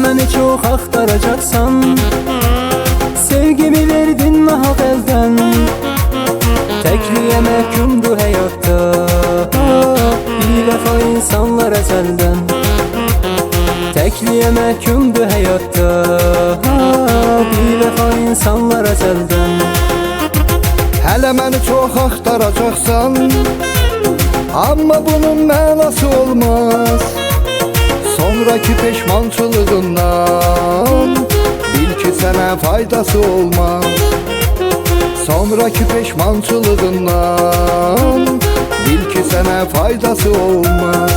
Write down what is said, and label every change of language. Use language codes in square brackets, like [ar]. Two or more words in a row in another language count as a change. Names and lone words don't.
[tr] çok aktaracaksan, sevgimi verdin nahak elden. Tekliğe mehkumdu hayatta, bir vefa insanlar ezelden. Tekliğe mehkumdu hayatta, bir vefa insanlar ezelden. [az] Hələ məni çox axtaracaqsan, amma bunun mənası olmaz. Sonraki peşmançılığından bil ki sənə faydası olmaz. Sonraki peşmançılığından bil ki sənə faydası olmaz.